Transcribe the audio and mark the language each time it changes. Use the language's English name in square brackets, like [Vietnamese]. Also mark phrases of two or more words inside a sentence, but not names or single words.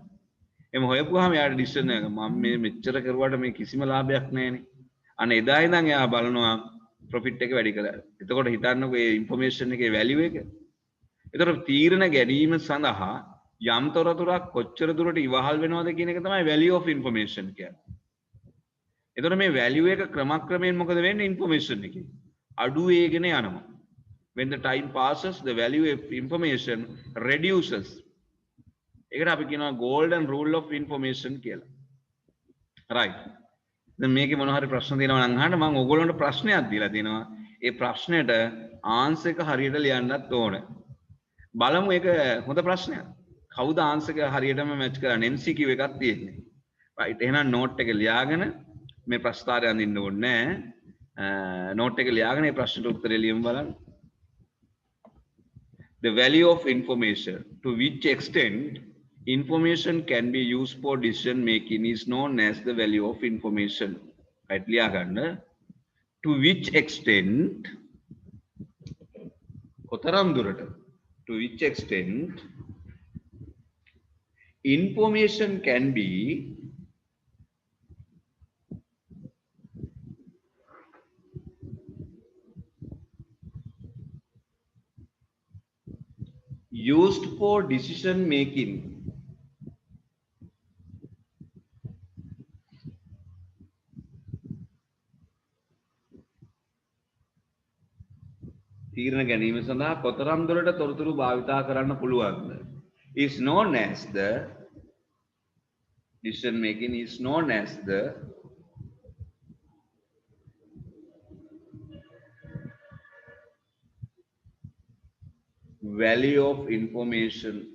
[Sinhala] එහම හොයපුවාම යාට ඩිසිෂන් එක මම මේ මෙච්චර කරුවාට මේ කිසිම ලාභයක් නැහැනේ. අන්න එදා ඉඳන් එයා බලනවා ප්‍රොෆිට් එක වැඩි කරලා. එතකොට හිතන්නකෝ මේ ඉන්ෆර්මේෂන් එකේ වැලියු එක. එතකොට තීරණ ගැනීම සඳහා යම් තොරතුරක් කොච්චර දුරට ඉවහල් වෙනවද කියන එක තමයි [English] value of information [Sinhala] කියන්නේ. එතකොට මේ value එක ක්‍රමක්‍රමයෙන් මොකද වෙන්නේ ඉන්ෆර්මේෂන් එකේ? අඩු වේගෙන යනවා. [English] When the time passes the value of information reduces. [Sinhala] ඒකට අපි කියනවා [English] golden rule of information [Sinhala] කියලා. [English] right. [Sinhala] දැන් මේකේ මොන හරි ප්‍රශ්න තියෙනවා නම් අහන්න මම ඕගොල්ලන්ට ප්‍රශ්නයක් දීලා තිනවා. ඒ ප්‍රශ්නෙට ආන්සර් එක හරියට ලියන්නත් ඕනේ. බලමු ඒක හොඳ ප්‍රශ්නයක්. කවුද ආන්සර් එක හරියටම මැච් කරන්නේ? MCQ එකක් තියෙන්නේ. right. එහෙනම් නෝට් එක ලියාගෙන මේ ප්‍රස්තාරය අඳින්න ඕනේ නැහැ. නෝට් එක ලියාගෙන මේ ප්‍රශ්නට උත්තරය ලියමු බලන්න. [English] The value of information, to which extent information can be used for decision making, is known as the value of information. [Sinhala] Right, ලියාගන්න. [English] To which extent [Sinhala] කොතරම් දුරට [English] to which extent information can be used for decision making. [Sinhala] තීරණ ගැනීම සඳහා කොතරම් දුරට තොරතුරු භාවිතා කරන්න පුළුවන්ද? [English] is known as the decision making is known as the value of information.